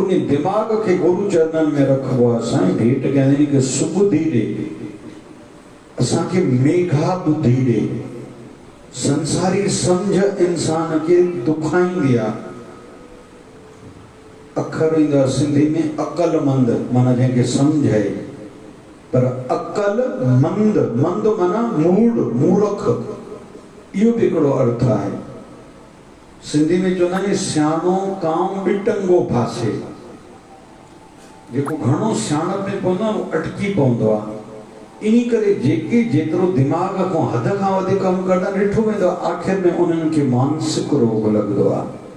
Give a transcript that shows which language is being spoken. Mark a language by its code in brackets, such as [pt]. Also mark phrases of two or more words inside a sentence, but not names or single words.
[sd] उन दिमाग़ खे गुरु चरणनि में रखबो आहे। साईं भेट कयां कि सुबुधी ॾे, असांखे मेघा ॿुधी ॾे। संसारी सम्झ इंसान खे दुखाईंदी आहे। अखर ईंदो आहे सिंधी में अकलमंद, माना जंहिंखे सम्झ आहे। पर अकल मंद, मंद माना मूढ़, मूर्ख। इहो बि हिकिड़ो अर्थ आहे। सिंधी में चवंदा आहिनि सियाणो कांउ ॾिटंगो फासे। जेको घणो सियाणप में पवंदो आहे उहो अटकी पवंदो आहे। इन करे जेके जेतिरो दिमाग़ खां हद खां वधीक कमु कंदा ॾिठो वेंदो आहे, आख़िर में उन्हनि खे मानसिक रोग लॻंदो आहे।